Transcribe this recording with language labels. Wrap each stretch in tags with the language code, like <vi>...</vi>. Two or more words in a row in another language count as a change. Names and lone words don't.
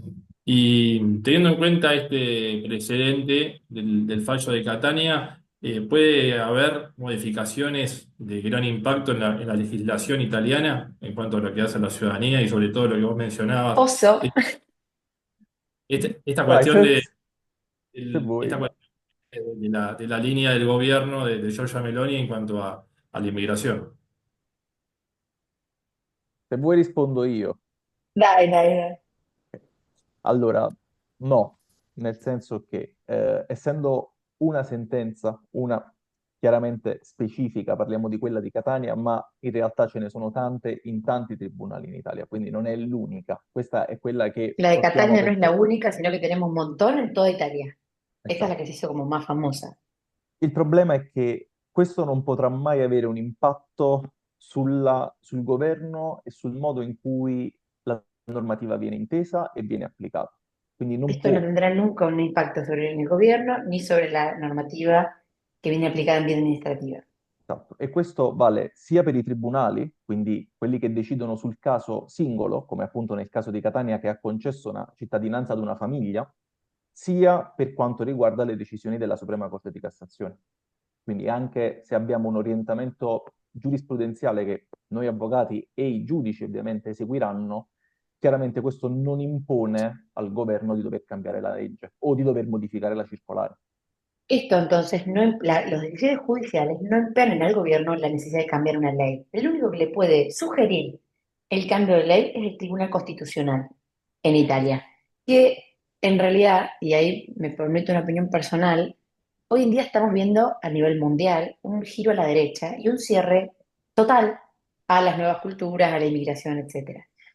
<es>Y teniendo en cuenta este precedente del fallo de Catania, ¿puede haber modificaciones de gran impacto en la legislación italiana en cuanto a lo que hace a la ciudadanía y sobre todo lo que vos mencionabas? Oso. Esta</es> <it>Vai,</it> <es>cuestión</es> <it>se vuoi,</it> <es>esta cuestión de la línea del gobierno de Giorgia Meloni en cuanto a la inmigración.</es> <it>se vuoi rispondo io. Dai, dai, dai. Allora, no, nel senso che essendo una sentenza, una chiaramente specifica, parliamo di quella di Catania, ma in realtà ce ne sono tante in tanti tribunali in Italia, quindi non è l'unica. Questa è quella che</it> <es>La de</es> <it>portiamo</it> <es>Catania no es la</es> <it>perché...</it> <es>única, sino que tenemos un montón en toda Italia. Esta es la que</es> <it>Esatto.</it> <es>se hizo como más famosa.</es> <it>Il problema è che questo non potrà mai avere un impatto sul governo e sul modo in cui la normativa viene intesa e viene applicata. Quindi non</it> <es>Esto no</es> <it>può.</it> <es>tendrá nunca un impacto sobre el gobierno ni sobre la normativa que viene aplicada en vía administrativa.</es> <it>Esatto. E questo vale sia per i tribunali, quindi quelli che decidono sul caso singolo, come appunto nel caso di Catania che ha concesso una cittadinanza ad una famiglia, sia per quanto riguarda le decisioni della Suprema Corte di Cassazione. Quindi anche se abbiamo un orientamento giurisprudenziale che noi avvocati e i giudici ovviamente seguiranno, chiaramente questo non impone al governo di dover cambiare la legge o di dover modificare la circolare.</it> <es>Esto entonces, los decisiones judiciales no imponen al gobierno la necesidad de cambiar una ley. El único que le puede sugerir el cambio de ley es el Tribunal Constitucional en Italia, que en realidad, y ahí me permito una opinión personal, hoy en día estamos viendo a nivel mundial un giro a la derecha y un cierre total a las nuevas culturas, a la inmigración, etcétera.</es>